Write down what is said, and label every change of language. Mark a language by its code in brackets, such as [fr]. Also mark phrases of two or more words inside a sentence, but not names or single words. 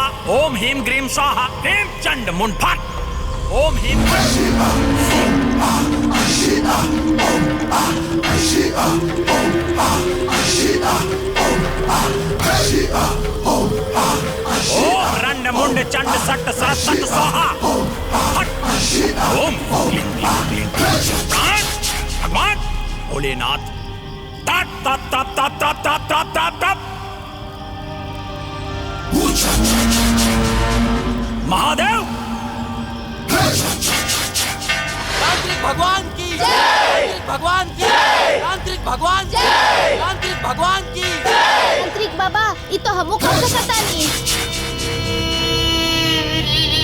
[sa] ओम ह्रीं ग्रीं स्वाहा। ह्रीं चंड मुंड फट। ओम ह्रीं ओम रंड मुंड चंड सट सरत सट स्वाहा। ओम क्लीं क्लीं क्लीं क्लीं। [hi] भगवान भोलेनाथ, तप तप तप तप तप तप तप तप तप। महादेव। तांत्रिक भगवान की जय। भगवान की जय। तांत्रिक भगवान की जय। तांत्रिक भगवान की जय। तांत्रिक बाबा, ये तो हमो कर सकता नहीं।